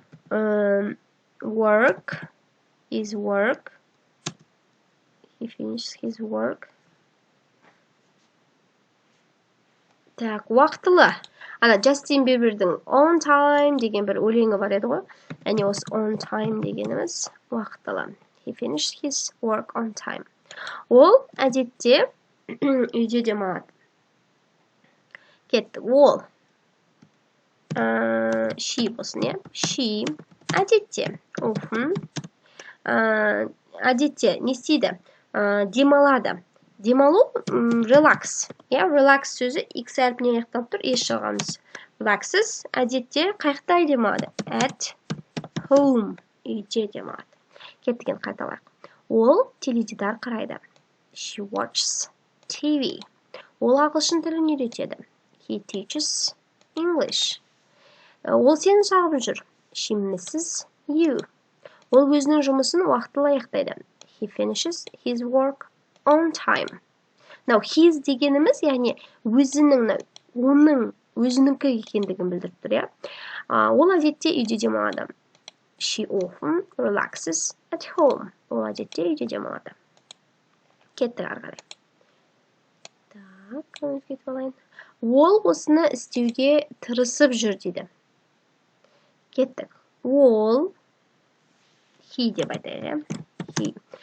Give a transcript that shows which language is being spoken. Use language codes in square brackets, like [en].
[en] work, his work. He finished his work. [kk] Так, уақытылы. Ана Джастин Бибердің on time деген бір өлеңі бар еді ғой. Яғни осы on time дегеніміз уақытылы. [en] He finished his work on time. [kk] Ол әдетте үйде демалады. Кеттік. Ол. She болсын, иә? She. Әдетте. Often. Әдетте не істейді? Демалады. Демалу relax. Yeah, relax сөзі X әрпінен аяқталып тұр, еш жалғамыз. Relaxes әдетте қайықта демалады. At home. Үйде демалады. Кеттіген қайталайық. Ол теледидар қарайды. She watches TV. Ол ағылшын тілін үйретеді. He teaches English. Ол сені сағынып жүр. [en] She misses you. [kk] Ол өзінің жұмысын уақытылы аяқтайды. [en] He finishes his work on time. [kk] Now, his дегеніміз, яғни өзінің, оның, өзінікі екендігін білдіріп тұр, иә? Ол әдетте үйде демалады. [en] She often relaxes at home. [kk] Ол әдетте үйде демалады. Кеттік ары қарай. Так, өзгетіп алайын. Ол осыны істеуге тырысып жүр дейді. Кеттік. Ол, he деп айтайық, he.